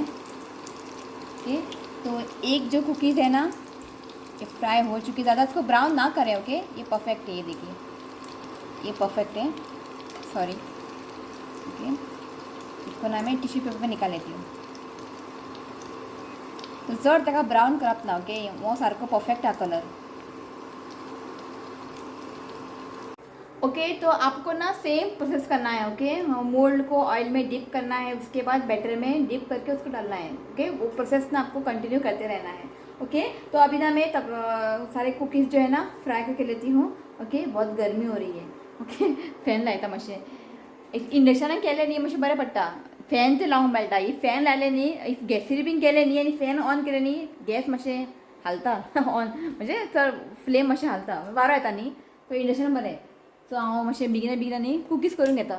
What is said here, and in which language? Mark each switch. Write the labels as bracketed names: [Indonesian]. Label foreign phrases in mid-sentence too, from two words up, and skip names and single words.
[Hindi] ओके, तो एक जो कुकीज़ है ना ये फ्राई हो चुकी, ज़्यादा इसको ब्राउन ना करें। ओके, ये परफेक्ट है, ये देखिए ये परफेक्ट है। सॉरी। ओके, इसको ना मैं [English] tissue paper [Hindi] पे निकाल लेती हूँ। [Konkani] तो जर ताका ब्राउन करप ना। ओके, वो सारको परफेक्ट हा कलर। [Hindi] ओके, तो आपको ना सेम प्रोसेस करना है। ओके, मोल्ड को ऑयल में डिप करना है, उसके बाद बैटर में डिप करके उसको डालना है। ओके, वो प्रोसेस ना आपको कंटिन्यू करते रहना है। ओके, तो अभी ना मैं तब सारे कुकीज़ जो है ना फ्राई करके लेती हूँ। ओके, बहुत गर्मी हो रही है। [Konkani] ओके, फॅन लायता मातशें इंडक्शनान केलें न्ही मातशें बरें पडटा। फॅन ते लावंक मेळटा। ही फॅन लायले न्ही, इफ गॅसीर बीन केले न्ही आनी फॅन ऑन केले न्ही, गॅस मातशें हालता ऑन, म्हणजे चड फ्लेम मातशें हालता, वारो येता न्ही, सो इंडक्शन बरें। सो हांव मातशें बेगिना बेगिना न्ही कुकीज करून घेता।